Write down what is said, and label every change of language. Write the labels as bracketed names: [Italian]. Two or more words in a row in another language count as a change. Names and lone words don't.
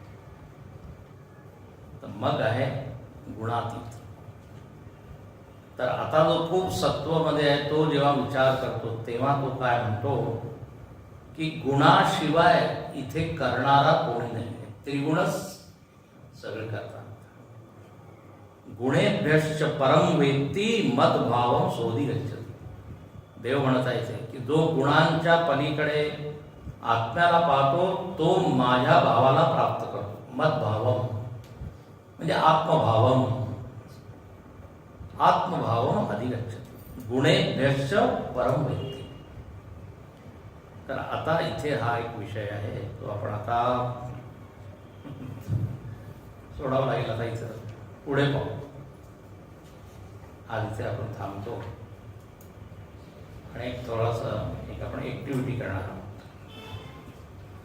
[Marathi] तर मग आहे गुणातीत. तर आता जो खूप सत्वमध्ये आहे तो जेव्हा विचार करतो तेव्हा तो काय म्हणतो की गुणाशिवाय इथे करणारा कोणी नाही, त्रिगुणच सगळं करतात. [Sanskrit] गुणेभ्यश्च परम वेत्ती मद्भावम सोदी गच्छति. [Marathi] देव म्हणत आहे की जो गुणांच्या पलीकडे आत्म्याला पाहतो तो माझ्या भावाला प्राप्त करतो. [Sanskrit] मद्भावम म्हणजे आत्मभावम, आत्मभावम अधिगच्छति. गुणेभ्यश्च परम वेत्ती. [Marathi] तर आता इथे हा एक विषय आहे तो आपण आता सोडावा लागेल. आता इथं पुढे पाहू. आज इथे आपण थांबतो आणि एक थोडासा एक आपण ऍक्टिव्हिटी करणार आहोत.